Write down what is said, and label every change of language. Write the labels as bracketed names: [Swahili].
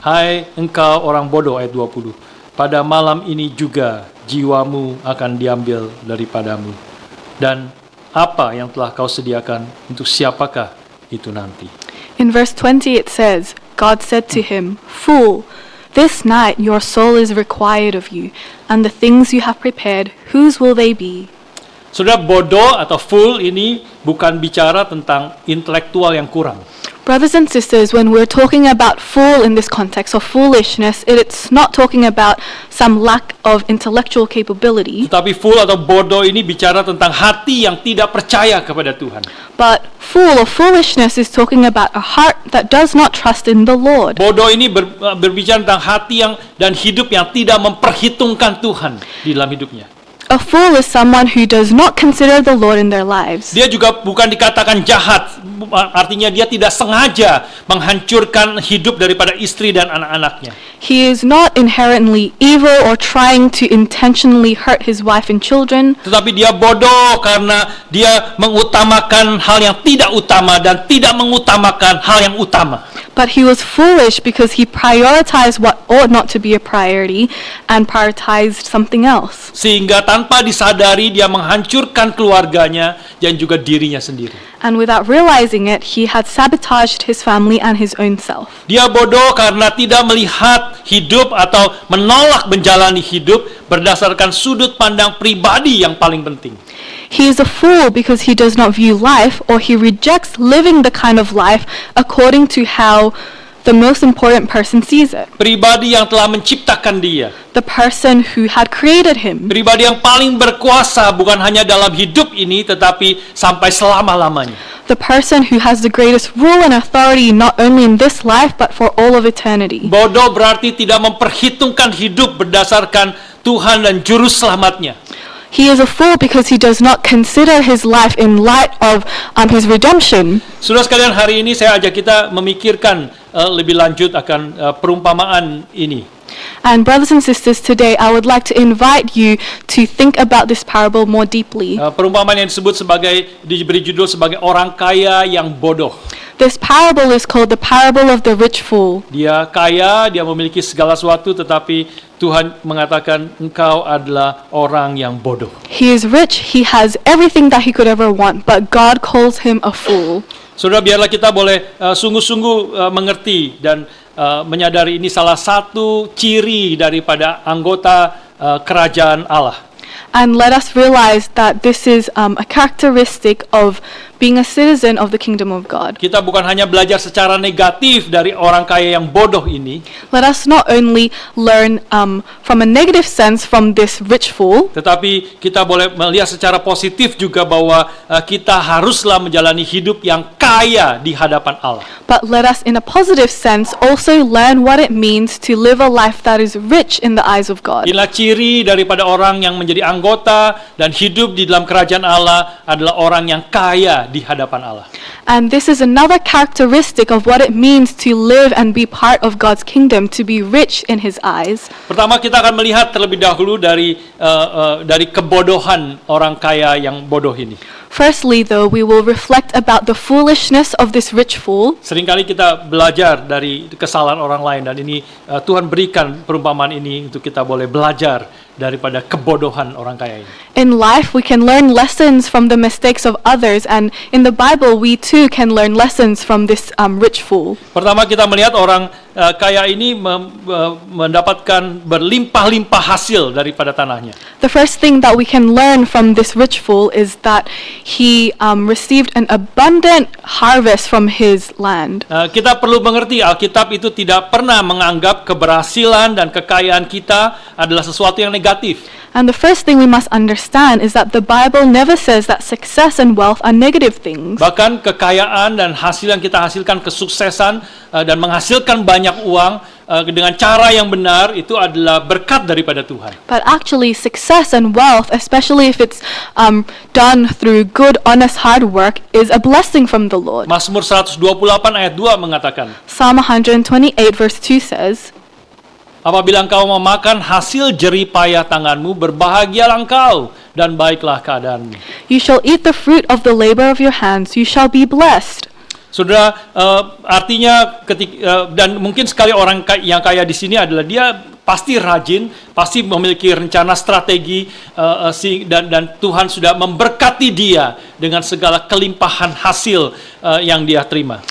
[Indonesian] Hai engkau orang bodoh, ayat 20. Pada malam ini juga jiwamu akan diambil daripadamu. Dan apa yang telah kau sediakan, untuk siapakah itu nanti? [English] In verse 20 it says, God said to him, "Fool, this night your soul is required of you, and the things you have prepared, whose will they be?" [Indonesian] Saudara, bodoh atau fool ini bukan bicara tentang intelektual yang kurang. [English] Brothers and sisters, when we're talking about fool in this context or foolishness, it's not talking about some lack of intellectual capability, [Indonesian] Tetapi fool atau bodoh ini bicara tentang hati yang tidak percaya kepada Tuhan. [English] but fool or foolishness is talking about a heart that does not trust in the Lord. [Indonesian] Bodoh ini berbicara tentang hati dan hidup yang tidak memperhitungkan Tuhan di dalam hidupnya. [English] A fool is someone who does not consider the Lord in their lives. [Indonesian] Dia juga bukan dikatakan jahat, artinya dia tidak sengaja menghancurkan hidup daripada istri dan anak-anaknya. [English] He is not inherently evil or trying to intentionally hurt his wife and children, [Indonesian] Tetapi dia bodoh karena dia mengutamakan hal yang tidak utama dan tidak mengutamakan hal yang utama. [English] but he was foolish because he prioritized what ought not to be a priority and prioritized something else. [Indonesian] Sehingga tanpa disadari dia menghancurkan keluarganya dan juga dirinya sendiri. [English] And without realizing it, he had sabotaged his family and his own self. [Indonesian] Dia bodoh karena tidak melihat hidup atau menolak menjalani hidup berdasarkan sudut pandang pribadi yang paling penting. [English] He is a fool because he does not view life, or he rejects living the kind of life according to how the most important person sees it. [Indonesian] Pribadi yang telah menciptakan dia. [English] The person who had created him. [Indonesian] Pribadi yang paling berkuasa bukan hanya dalam hidup ini tetapi sampai selama-lamanya. [English] The person who has the greatest rule and authority not only in this life but for all of eternity. [Indonesian] Bodoh berarti tidak memperhitungkan hidup berdasarkan Tuhan dan juru selamatnya. [English] He is a fool because he does not consider his life in light of his redemption. [Indonesian] Saudara sekalian, hari ini saya ajak kita memikirkan lebih lanjut akan perumpamaan ini. [English] And brothers and sisters, today I would like to invite you to think about this parable more deeply. [Indonesian] Perumpamaan yang disebut diberi judul sebagai orang kaya yang bodoh. [English] This parable is called the parable of the rich fool. [Indonesian] Dia kaya, dia memiliki segala sesuatu, tetapi Tuhan mengatakan engkau adalah orang yang bodoh. [English] He is rich, he has everything that he could ever want, but God calls him a fool. [Indonesian] Saudara, biarlah kita boleh sungguh-sungguh mengerti dan menyadari ini salah satu ciri daripada anggota kerajaan Allah. [English] And let us realize that this is a characteristic of being a citizen of the kingdom of God. [Indonesian] Kita bukan hanya belajar secara negatif dari orang kaya yang bodoh ini, [English] Let us not only learn from a negative sense from this rich fool, [Indonesian] tetapi kita boleh melihat secara positif juga bahwa kita haruslah menjalani hidup yang kaya di hadapan Allah. [English] but let us in a positive sense also learn what it means to live a life that is rich in the eyes of God. [Indonesian] Inilah ciri daripada orang yang menjadi anggota dan hidup di dalam kerajaan Allah adalah orang yang kaya di hadapan Allah. [English] And this is another characteristic of what it means to live and be part of God's kingdom, to be rich in His eyes. [Indonesian] Pertama kita akan melihat terlebih dahulu dari kebodohan orang kaya yang bodoh ini. [English] Firstly, though, we will reflect about the foolishness of this rich fool. [Indonesian] Seringkali kita belajar dari kesalahan orang lain dan ini Tuhan berikan perumpamaan ini untuk kita boleh belajar daripada kebodohan orang kaya ini. [English] In life, we can learn lessons from the mistakes of others, and in the Bible, we too can learn lessons from this rich fool. [Indonesian] Pertama kita melihat orang kaya ini mendapatkan berlimpah-limpah hasil daripada tanahnya. [English] The first thing that we can learn from this rich fool is that he received an abundant harvest from his land. [Indonesian] Kita perlu mengerti Alkitab itu tidak pernah menganggap keberhasilan dan kekayaan kita adalah sesuatu yang negatif. [English] And the first thing we must understand is that the Bible never says that success and wealth are negative things. [Indonesian] Bahkan kekayaan dan hasil yang kita hasilkan, kesuksesan dan menghasilkan banyak uang dengan cara yang benar itu adalah berkat daripada Tuhan. [English] But actually, success and wealth, especially if it's done through good, honest, hard work, is a blessing from the Lord. [Indonesian] Mazmur 128 ayat 2 mengatakan, [English] Psalm 128 verse 2 says, [Indonesian] apabila engkau memakan hasil jerih payah tanganmu, berbahagialah engkau dan baiklah keadaanmu. [English] You shall eat the fruit of the labor of your hands, you shall be blessed. [Indonesian] Saudara, artinya dan mungkin sekali orang yang kaya di sini adalah dia pasti rajin, pasti memiliki rencana strategi dan Tuhan sudah memberkati dia dengan segala kelimpahan hasil yang dia terima.